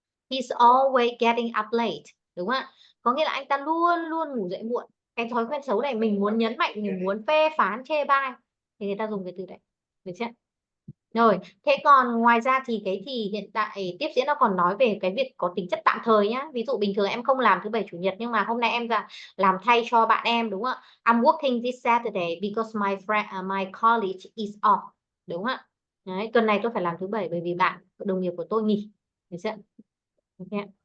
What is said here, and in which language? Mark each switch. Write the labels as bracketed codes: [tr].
[en] He's always getting up late. [vi] Đúng không ạ? Có nghĩa là anh ta luôn luôn ngủ dậy muộn. Cái thói quen xấu này mình muốn nhấn mạnh, mình muốn phê phán chê bai thì người ta dùng cái từ đấy. Được chưa? Rồi, thế còn ngoài ra thì cái thì hiện tại tiếp diễn nó còn nói về cái việc có tính chất tạm thời nhá. Ví dụ bình thường em không làm thứ bảy chủ nhật, nhưng mà hôm nay em làm thay cho bạn em, đúng không ạ? [en] I'm working this Saturday because my college is off. [vi] Đúng không ạ? Đấy, tuần này tôi phải làm thứ bảy bởi vì bạn đồng nghiệp của tôi nghỉ. Được chưa? Ok.